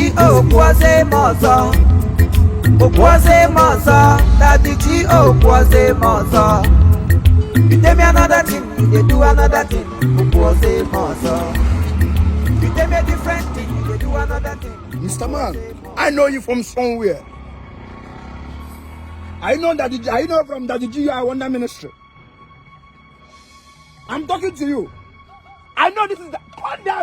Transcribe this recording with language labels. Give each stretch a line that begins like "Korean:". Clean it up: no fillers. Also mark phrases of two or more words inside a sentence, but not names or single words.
Zulu: Okwaze maza. Okwaze maza, daddy G. Okwaze maza.
English: You tell me another thing, you do another thing.
Zulu: Okwaze maza.
English: You tell me a different thing, you do another thing. Mr. Man, I know you from somewhere. I know from Daddy G you are under ministry. I'm talking to you. I know this is the... Come down.